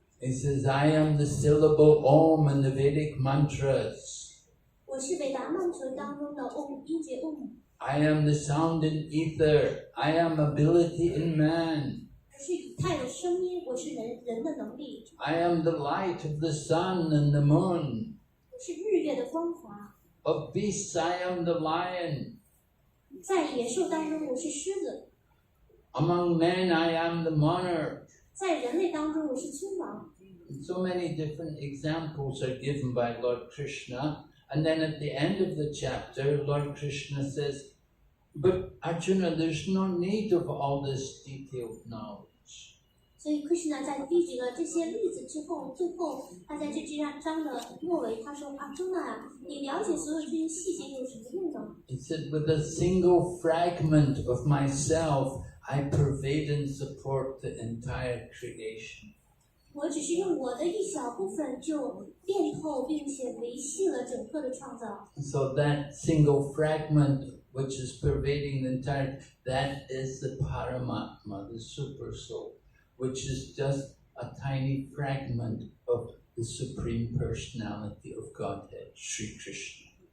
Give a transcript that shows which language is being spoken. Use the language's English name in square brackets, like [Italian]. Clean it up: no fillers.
[English] He says, I am the syllable Om in the Vedic mantras. [Chinese] 我是韦达曼陀当中的 Om 音节 Om。 [English] I am the sound in ether. I am ability in man. [Chinese] 我是以太的声音，我是人的能力。 [English] I am the light of the sun and the moon. [Chinese] 我是日月的光华。 [English] Of beasts, I am the lion. [Chinese] 在野兽当中，我是狮子。 [English] Among men, I am the monarch. [Chinese] 在人类当中，我是君王。 [English] So many different examples are given by Lord Krishna. And then at the end of the chapter, Lord Krishna says, but Arjuna, there's no need of all this detailed knowledge. [Chinese] 所以 Krishna 在列举了这些例子之后，最后他在这章的末尾，他说：“Arjuna，你了解所有这些细节有什么用呢？” [English] He said, with a single fragment of myself, I pervade and support the entire creation. [Chinese] 我只是用我的一小部分就遍透并且维系了整个的创造。 [English] So that single fragment which is pervading the entire, that is the Paramatma, the super soul, which is just a tiny fragment of the Supreme Personality of Godhead, Sri Krishna.